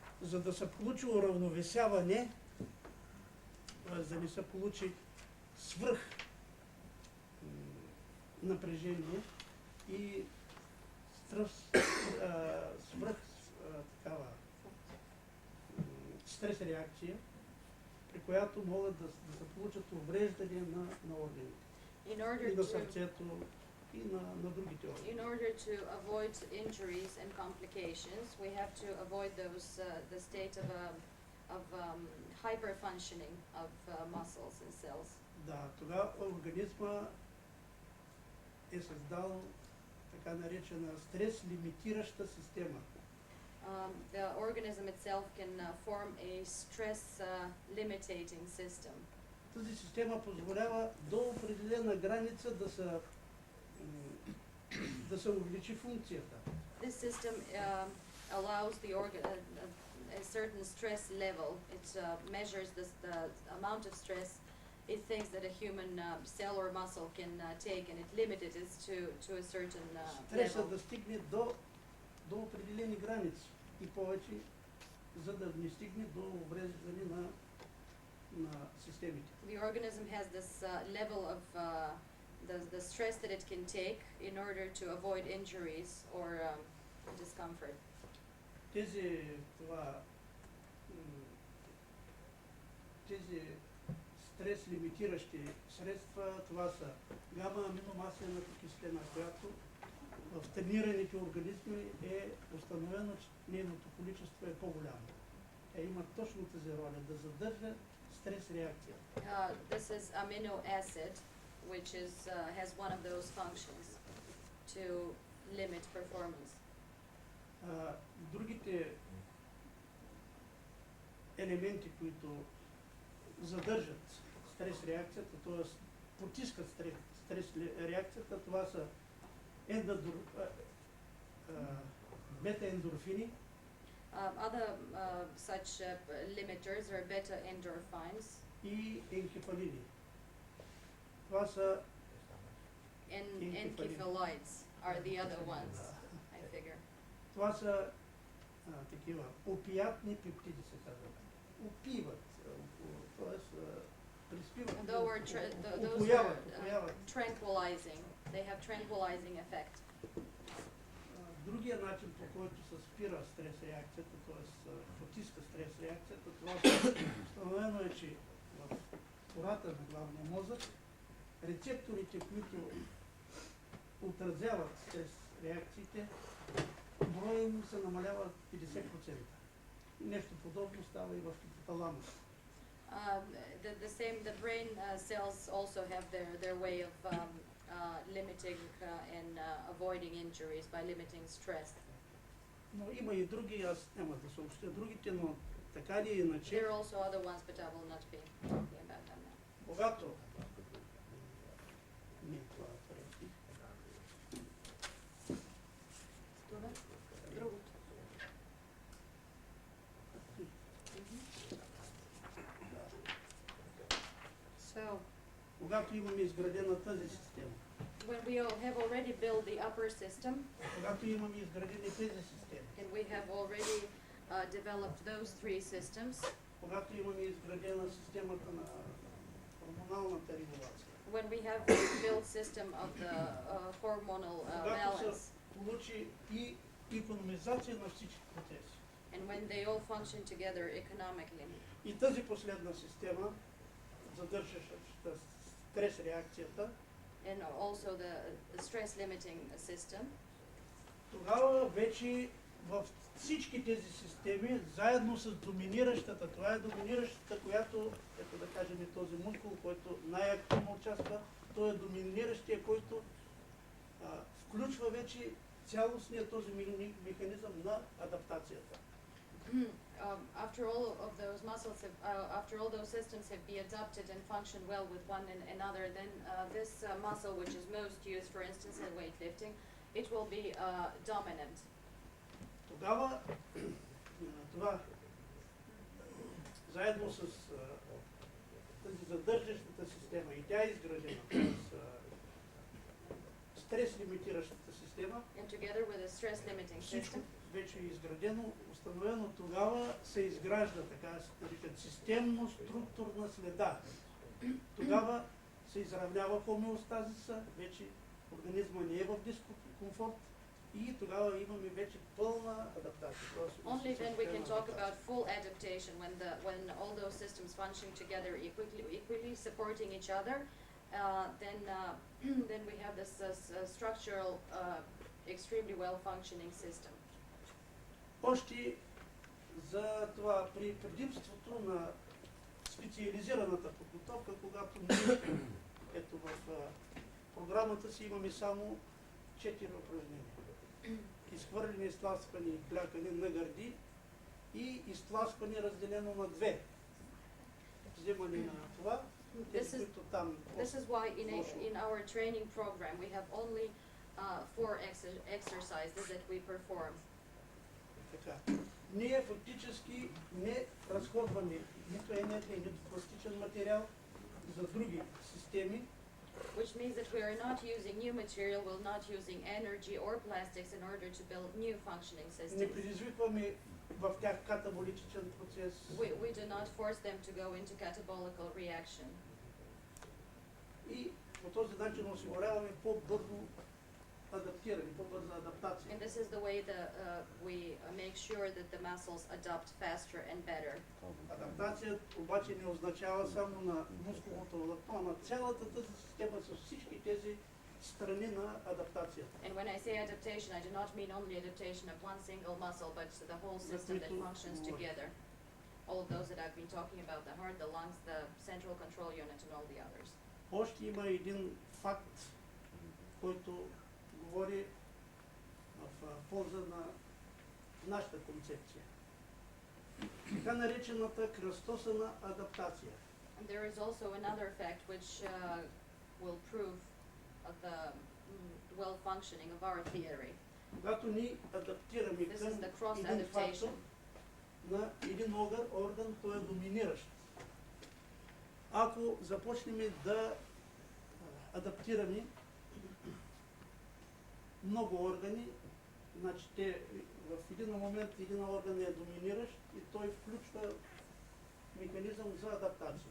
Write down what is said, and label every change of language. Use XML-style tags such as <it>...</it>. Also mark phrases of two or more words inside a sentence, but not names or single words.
<bg>за да се получи уравновесяване, за да не се получи свръх напрежение и свръх такава стрес реакция, при която могат да се получат увреждания на органите. И на сърцето, и на другите органи.</bg> <en>In order to avoid injuries and complications, we have to avoid the state of hyperfunctioning of muscles and cells.</en> <bg>Да, тогава организма е създал така наречена стрес-лимитираща система.</bg> <en>The organism itself can form a stress limiting system.</en> <bg>Тази система позволява до определена граница да се увеличи функцията.</bg> <en>This system allows the organ a certain stress level. It measures the amount of stress it thinks that a human cell or muscle can take, and it limited it to a certain</en> <bg>Стресът</bg> <en>level.</en> <bg>да стигне до определени граници и повече, за да не стигне до увреждане на системите.</bg> <en>The organism has this level of the stress that it can take in order to avoid injuries or discomfort.</en> <bg>Тези стрес лимитиращи средства, това са гама-аминомаслената киселина, която в тренираните организми е установено, че нейното количество е по-голямо. Тя има точно тази роля да задържа стрес реакция.</bg> <en>This is amino acid, which has one of those functions to limit performance.</en> <bg>Другите елементи, които задържат стрес реакцията, т.е. потискат стрес реакцията, това са бета-ендорфини.</bg> <en>Other such limiters are beta endorphins</en> <bg>И енкефалини. Това са</bg> <en>encephalites are the other ones, I figure.</en> <bg>Това са такива опиатни пептиди, се казват. Опиват, т.е. приспиват.</bg> <en>Those are tranquilizing. They have tranquilizing effect.</en> <bg>Другия начин, по който се спира стрес реакцията, т.е. потиска стрес реакцията, това установено е, че в кората на главния мозък рецепторите, които отразяват стрес реакциите, броя им се намалява 50%. Нещо подобно става и в хипоталамус.</bg> <en>The brain cells also have their way of limiting and avoiding injuries by limiting stress.</en> <bg>Но има и други, аз няма да съобщя другите, но така или иначе.</bg> <en>There are also other ones, but I will not be talking about them now.</en> <bg>Когато не това преди. Това? Другото. So, когато имаме изградена тази система,</bg> <en>when we have already built the upper system,</en> <bg>когато имаме изградени тези системи,</bg> <en>and we have already developed those three systems,</en> <bg>когато имаме изградена системата на хормоналната регулация,</bg> <en>when we have built system of the hormonal</en> <bg>когато</bg> <en>balance,</en> <bg>се получи и икономизация на всички процеси.</bg> <en>and when they all function together economically,</en> <bg>И тази последна система, задържаща стрес реакцията,</bg> <en>and also the stress limiting system,</en> <bg>тогава вече в всички тези системи, заедно с доминиращата, това е доминиращата, която, ето да кажем този мускул, който най-активно участва, той е доминиращия, който включва вече цялостния този механизъм на адаптацията.</bg> <en>after all of those muscles have, after all those systems have been adapted and function well with one another, then this muscle, which is most used, for instance, in weightlifting, it will be dominant.</en> <bg>Тогава това заедно с тази задържащата система, и тя е изградена с стрес лимитиращата система,</bg> <en>and together with a stress limiting</en> <bg>всичко</bg> <en>system,</en> <bg>вече е изградено, установено, тогава се изгражда, така се наричат, системно-структурна следа. Тогава се изравнява хомеостазиса, вече организма не е в дискомфорт и тогава имаме вече пълна адаптация.</bg> <en>only then we can talk about full adaptation when all those systems functioning together equally supporting each other. Then we have this structural, extremely well functioning system.</en> <bg>Още за това при предимството на специализираната подготовка, когато ние, ето в програмата си имаме само 4 упражнения. Изхвърляне, изтласкване и клякане на гърди и изтласкване разделено на 2. Вземане на това.</bg> <en>This is why in our training program we have only 4 exercises that we perform.</en> <bg>Така. Ние фактически не разходваме нито енергия, нито пластичен материал за други системи.</bg> <en>Which means that we are not using new material, we're not using energy or plastics in order to build new functioning</en> <bg>Не</bg> <en>systems.</en> <bg>предизвикваме в тях катаболитичен процес.</bg> <en>We do not force them to go into catabolical reaction.</en> <bg>И по този начин осигуряваме по-бързо адаптиране, по-бърза адаптация.</bg> <en>And this is the way that we make sure that the muscles adapt faster and better.</en> <bg>Адаптация обаче не означава само на мускулното влакно, а на цялата тази система с всички тези страни на адаптацията.</bg> <en>And when I say adaptation, I do not mean only adaptation of one single muscle, but the whole system that functions together. All of those that I've been talking about, the heart, the lungs, the central control unit, and all the others.</en> <bg>Още има един факт, който говори в полза на нашата концепция. Така наречената кръстосана адаптация.</bg> <en>And there is also another fact which will prove the well functioning of our theory.</en> <bg>Когато ни адаптираме</bg> <en>This is the cross</en> <bg>към един фактор</bg> <en>adaptation.</en> <bg>на един орган, той е доминиращ. Ако започнем да адаптираме много органи, значи те в един момент един орган е доминиращ и той включва механизъм за адаптация.</bg>